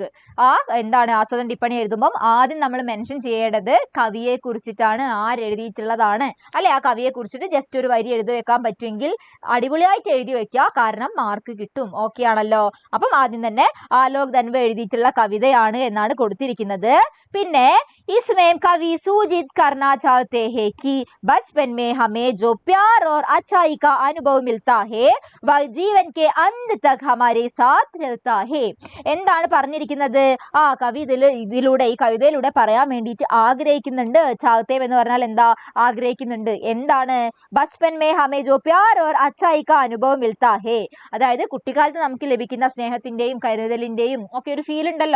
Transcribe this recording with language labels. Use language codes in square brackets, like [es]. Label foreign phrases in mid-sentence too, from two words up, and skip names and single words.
[ml] എന്താണ് ആസ്വാദൻ ടിപ്പണി എഴുതുമ്പം ആദ്യം നമ്മൾ മെൻഷൻ ചെയ്യേണ്ടത് കവിയെ കുറിച്ചിട്ടാണ്, ആരെഴുതിയിട്ടുള്ളതാണ് അല്ലെ. ആ കവിയെ കുറിച്ചിട്ട് ജസ്റ്റ് ഒരു വരി എഴുതി വെക്കാൻ പറ്റുമെങ്കിൽ അടിപൊളിയായിട്ട് എഴുതി വെക്കുക, കാരണം മാർക്ക് കിട്ടും. ഓക്കെ ആണല്ലോ? അപ്പം ആദ്യം തന്നെ ആലോക് ദൻവ എഴുതിയിട്ടുള്ള കവിതയാണ് എന്നാണ് കൊടുത്തിരിക്കുന്നത്. [hi] പിന്നെ इसमें कवि सूचित करना चाहते हैं कि बचपन में हमें जो प्यार और अच्छाई का अनुभव मिलता है वह जीवन के अंत तक हमारे साथ रहता है. [ml] എന്താണ് പറഞ്ഞിരിക്കുന്നത്? കവി ഈ കവിതയിലൂടെ പറയാൻ വേണ്ടിയിട്ട് ആഗ്രഹിക്കുന്നുണ്ട്. ചാഹത്തെ എന്ന് പറഞ്ഞാൽ എന്താ? ആഗ്രഹിക്കുന്നുണ്ട്. എന്താണ്? [hi] बचपन में हमें जो प्यार और अच्छाई का अनुभव मिलता है. [ml] അതായത് കുട്ടിക്കാലത്ത് നമുക്ക് ലഭിക്കുന്ന സ്നേഹത്തിന്റെയും കരുതലിന്റെയും ഒക്കെ ഒരു ഫീൽ ഉണ്ടല്ലോ.